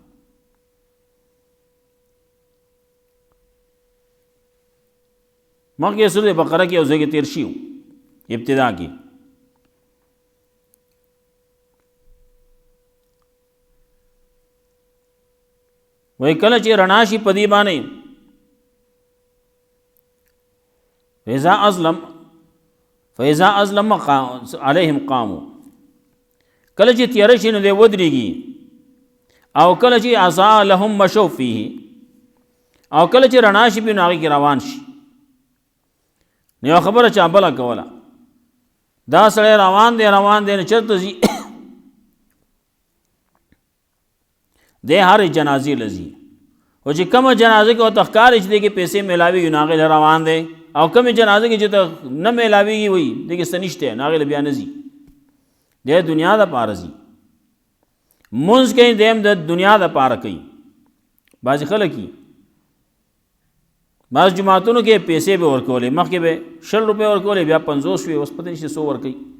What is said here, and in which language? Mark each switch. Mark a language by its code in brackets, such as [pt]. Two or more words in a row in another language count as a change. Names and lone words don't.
[ps] مخکې سورة بقره کې یو ځای کې تېر شي ابتدا کې وایي کله چې رڼا شي په دې باندې [ar] فإذا أظلم عليهم قاموا [ps] کله چې تیاره شي نو دی ودرېږي او کله چې [ar] عصا لهم مشوا فيه [ps] او کله چې رڼا شي نو هغې کې روان شي نو یوه خبره چا بله کوله دا سړی روان دی نو چېرته ځي دی هرې جنازې له ځي او چې کومه جنازه کې ورته ښکاري چې دې کې پیسې میلاوېږي نو هغې له روان دی او کومې جنازه کې چې ته نه میلاوېږي وایي دې کې څه نشته نو هغې له بیا نه ځي دی دنیا دپاره ځي مونځ کوي دی هم د دنیا دپاره کوي بعضې خلک یي بعض جماعتونو کې پیسې به ورکولې مخکې به 100 روپۍ ورکولې بیا 50 شوې اوس پته نشته څو ورکوي